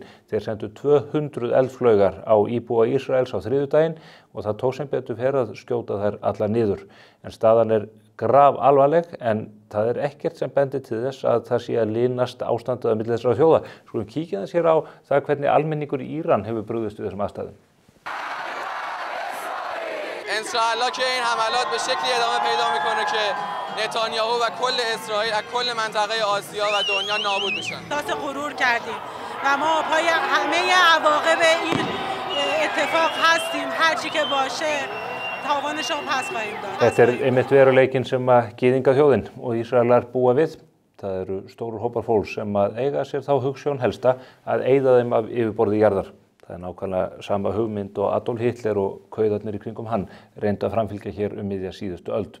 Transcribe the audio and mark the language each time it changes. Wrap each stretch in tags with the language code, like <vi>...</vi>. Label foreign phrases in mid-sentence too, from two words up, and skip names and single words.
<is>Þeir sendu 200 eldflaugar á íbúa Ísraels á þriðjudaginn og það tók sem betur fer að skjóta þær allar niður. En staðan er grafalvarleg en það er ekkert sem bendir til þess að það sé að linast ástandið á milli þessara þjóða. Skulum kíkja þess hér á það hvernig almenningur í Íran hefur brugðist við þessum aðstæðum.</is> <fa>انشاءالله که این حملات به شکلی ادامه پیدا میکنه که نتانیاهو و کل اسرائیل از کل منطقه آسیا و دنیا نابود میشن. احساس غرور کردیم و ما پای همه عواقب این اتفاق هستیم هر چی که باشه تاوانش رو پس خواهیم داد.</fa> <is>Þetta einmitt veruleikinn sem að gyðingaþjóðin og Ísraelar búa við. Það eru stórir hópar fólks sem að eiga sér þá hugsjón helsta að eyða þeim af yfirborði jarðar. Það er nákvæmlega sama hugmynd og Adolf Hitler og kauðarnir í kringum hann reyndu að framfylgja hér miðja síðustu öld.</is>